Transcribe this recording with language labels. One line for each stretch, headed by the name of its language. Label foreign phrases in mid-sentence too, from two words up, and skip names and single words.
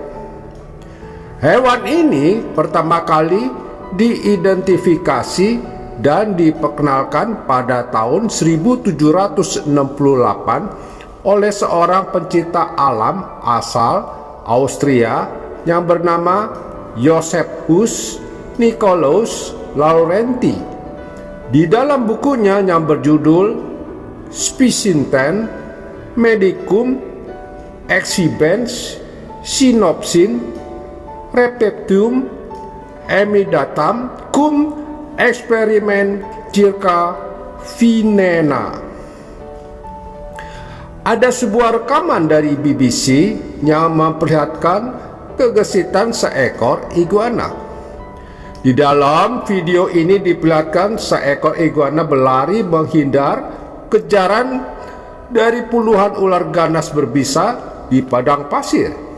Indonesian: Hewan ini pertama kali diidentifikasi dan diperkenalkan pada tahun 1768 oleh seorang pencipta alam asal Austria yang bernama Josephus Nicolaus Laurenti. Di dalam bukunya yang berjudul Specimen Medicum Exhibens Synopsin Reptilium Emidatam cum Eksperimen circa Vinena. Ada sebuah rekaman dari BBC yang memperlihatkan kegesitan seekor iguana. Di dalam video ini diperlihatkan seekor iguana berlari menghindar kejaran dari puluhan ular ganas berbisa di padang pasir.